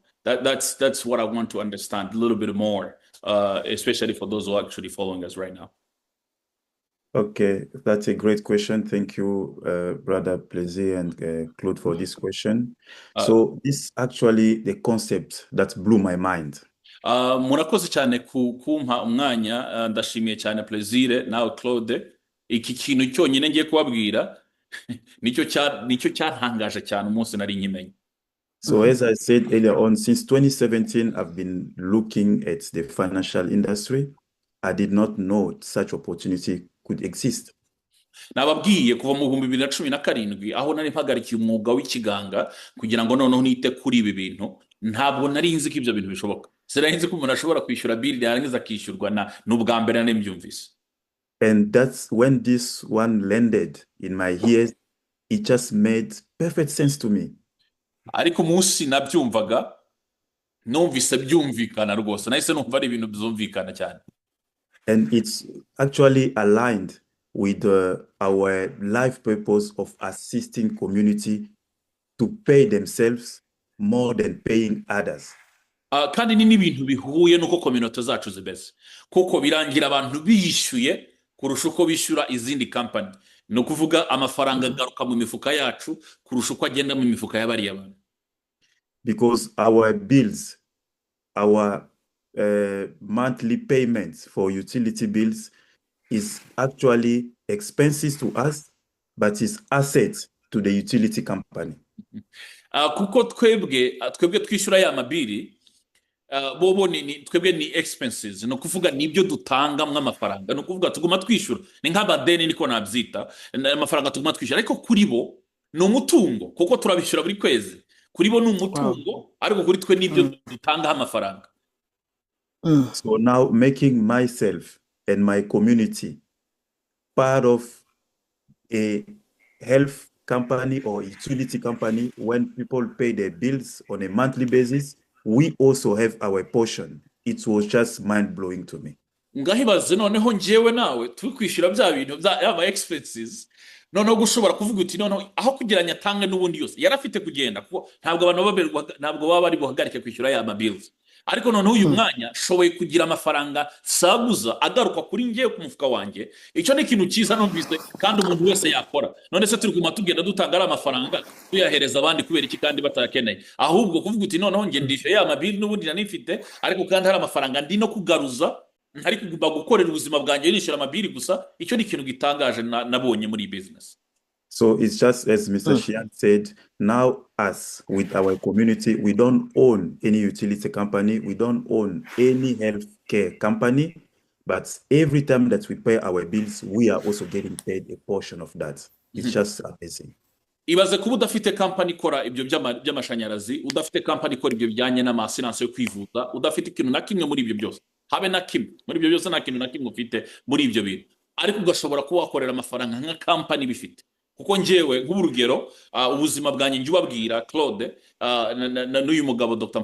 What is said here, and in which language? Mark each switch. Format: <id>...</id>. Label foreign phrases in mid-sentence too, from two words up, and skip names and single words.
<en>That's what I want to understand a little bit more, especially for those who are actually following us right now. Okay, that's a great question. Thank you, Brother Plaisir and Claude, for this question. So this actually the concept that blew my mind.</en> <rw>Murakoze cyane kumpa umwanya, ndashimiye cyane Plaisir nawe Claude. Iki kintu cyonyine ngiye kubabwira nicyo cyantangaje cyane umunsi nari nkimenye.</rw> <en>So as I said earlier on, since 2017, I've been looking at the financial industry. I did not know such opportunity could exist.</en> <rw>Nababwiye kuva mu 2017 aho nari mpagarikiye umwuga w'ikiganga kugira ngo noneho nite kuri ibi bintu, ntabwo nari nzi ko ibyo bintu bishoboka. Sinari nzi ko umuntu ashobora kwishyura bill yarangiza akishyurwa n'ubwa mbere nembyumvise.</rw> <en>And that's when this one landed in my ears. It just made perfect sense to me.</en> <rw>Ariko munsi nabyumvaga numvise byumvikana rwose, nahise numva ari ibintu byumvikana cyane.</rw> <en>And it's actually aligned with our life purpose of assisting community to pay themselves more than paying others.</en> <rw>Kandi ni n'ibintu bihuye nuko community zacu zibeze, kuko birangira abantu biyishyuye kurusha uko bishyura izindi company. No kuvuga amafaranga agaruka mu mifuka yacu kurusha uko agenda mu mifuka y'abariya bantu.</rw> <en>Because our bills, our monthly payments for utility bills is actually expenses to us, but is assets to the utility company.</en> <rw>Kuko twebwe twishyura ya mabiri, bobo twebwe ni expenses, no kuvuga nibyo dutanga mw'amafaranga, no kuvuga tuguma twishyura, ni nk'abadeni niko nabyita, amafaranga tuguma twishyura, ariko kuri bo ni umutungo kuko turabishyura buri kwezi. Kuri bo ni umutungo, ariko kuri twe nibyo dutanga amafaranga.</rw> <en>So now making myself and my community part of a health company or utility company, when people pay their bills on a monthly basis, we also have our portion. It was just mind-blowing to me.</en> <rw>Ngahibaze noneho njewe nawe tukwishyura bya bintu by'aba expenses, noneho gushobora kuvuga uti noneho aho kugeranya tange n'ubundi yose yarafite kugenda, kuko ntabwo abantu baba bari buhagarike kwishyura ya bills. Ariko noneho uyu mwanya shoboye kugira amafaranga saguza agaruka kuri ngiye ku mufuka wanjye. Icyo ni ikintu cyiza numvise kandi umuntu wese yakora. None se turi kuma tugenda dutanga ari amafaranga tuyahereza abandi kubera iki kandi batakeneye, ahubwo kuvuga uti noneho nge ndishe ya mabil n'ubundi nanifite, ariko kandi hari amafaranga ndi no kugaruza, ntari kugomba gukorera ubuzima bwanjye nishyura amabiri gusa. Icyo ni ikintu gitangaje nabonye muri business.</rw> <en>So it's just as Mr. Shian said, now us with our community, we don't own any utility company, we don't own any healthcare company, but every time that we pay our bills, we are also getting paid a portion of that. It's just amazing.</en> <rw>Ibaze kuba udafite company ikora ibyo by'amashanyarazi, udafite company ikora ibyo bijyanye n'amasinanse yo kwivuza, udafite ikintu na kimwe muri ibyo byose, habe na kimwe muri ibyo byose, nta kintu na kimwe ufite muri ibyo bintu, ariko ugashobora kuba wakorera amafaranga nka company bifite. Kuko njewe nk'urugero, ubuzima bwanjye njye ubabwira Claude n'uyu mugabo Dr.</rw>